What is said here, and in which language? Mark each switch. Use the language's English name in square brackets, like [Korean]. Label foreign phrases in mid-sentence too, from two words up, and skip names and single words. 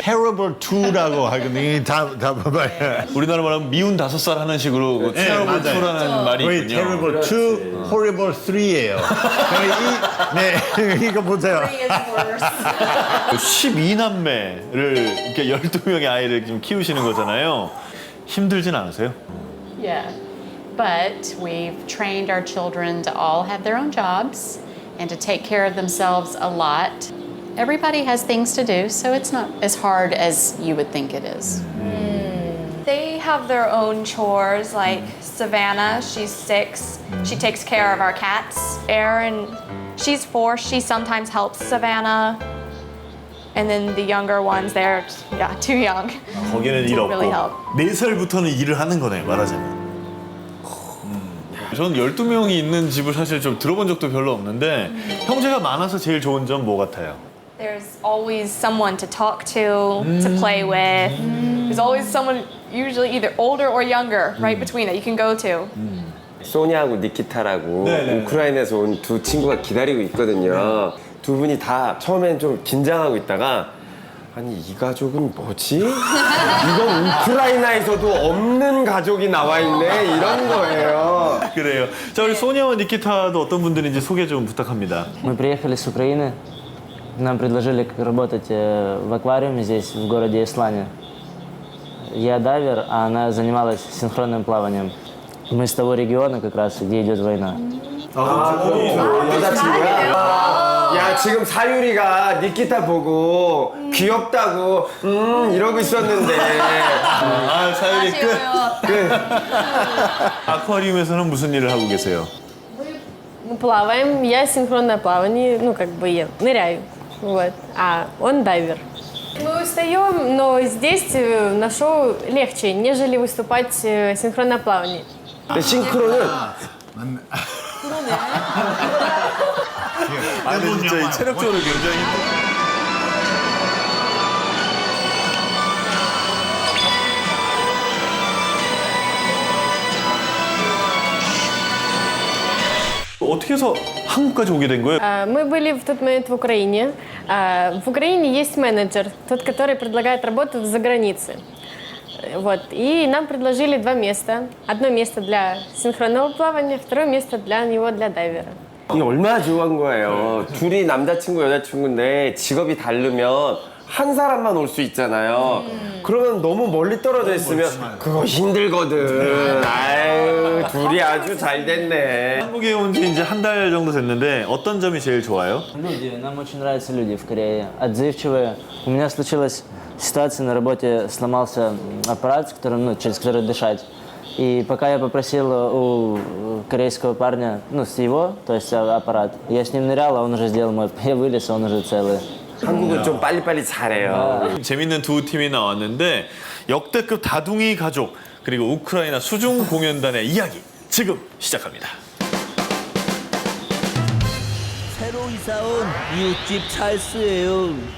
[English] terrible two [Korean] 라고 하거든요. 다 봐봐요. 우리나라 말하면 미운 5살 하는 식으로 그 네, terrible 맞아요. two라는 말이 거의 있군요. [English] terrible two, horrible three [Korean] 예요. 네, 이거 보세요. 12남매를 이렇게 12명의 아이를 좀 키우시는 거잖아요. 힘들진 않으세요? [English] Yeah. But we've trained our children to all have their own jobs and to take care of themselves a lot. Everybody has things to do, so it's not as hard as you would think it is. They have their own chores, like Savannah, she's 6. She takes care of our cats. Erin, she's 4. She sometimes helps Savannah. And then the younger ones, they're too young. [Korean] 거기는 일 없고 [English] really help. [Korean] 4살부터는 일을 하는 거네요, 말하자면. 저는 12명이 있는 집을 사실 좀 들어본 적도 별로 없는데 형제가 많아서 제일 좋은 점 뭐 같아요? [English] There's always someone to talk to play with. There's always someone, usually either older or younger, right between that you can go to. [Korean] 소니하고 니키타라고 네네. 우크라이나에서 온 두 친구가 기다리고 있거든요. 두 분이 다 처음엔 좀 긴장하고 있다가 아니 이 가족은 뭐지? 이건 우크라이나에서도 없는 가족이 나와 있네 이런 거예요. 그래요. 자, 우리 소니아와 니키타도 어떤 분들인지 소개 좀 부탁합니다. [Russian] Мы приехали с Украины. Нам предложили работать в аквариуме здесь, в городе Ислане. Я дайвер, а она занималась синхронным плаванием. Мы с того региона, как раз, где идет война. [Korean] 여자친구야? 야 지금 사유리가 니키타 보고 귀엽다고 이러고 있었는데 아, 사유리 끝. 아쿠아리움에서는 무슨 일을 하고 계세요? [Russian] Мы плаваем, я синхронное плавание, ну как бы я ныряю, вот, а он дайвер. Мы устаем, но здесь на шоу легче, нежели выступать синхронное плавание. [Korean] 근데 싱크로는 아, 근데 진짜 이 체력적으로 굉장히 힘들. 어떻게 해서 한국까지 오게 된 거예요? [Russian] Мы были в тот момент в Украине. В Украине есть менеджер, тот, который предлагает работу за границей. Вот. И нам предложили два места. Одно место для синхронного плавания, второе место для него, для дайвера. [Korean] 이게 얼마나 좋은 거예요. 둘이 남자친구, 여자친구인데 직업이 다르면 한 사람만 올 수 있잖아요. 그러면 너무 멀리 떨어져 있으면 그거 힘들거든. 아유, 둘이 아주 잘 됐네. 한국에 온 지 이제 한 달 정도 됐는데 어떤 점이 제일 좋아요? [Russian] Люди, нам очень нравятся люди в Корее, отзывчивые. У меня случилась ситуация на работе, сломался аппарат, через который дышать. И пока я попросил у корейского парня, с его, то есть аппарат, я с ним нырял, а он уже сделал мой. Я вылез, а он уже целый. [Korean] 한국은 좀 빨리빨리 잘해요. 재밌는 두 팀이 나왔는데 역대급 다둥이 가족 그리고 우크라이나 수중 공연단의 이야기 지금 시작합니다. 새로 이사 온 이웃집 찰스예요.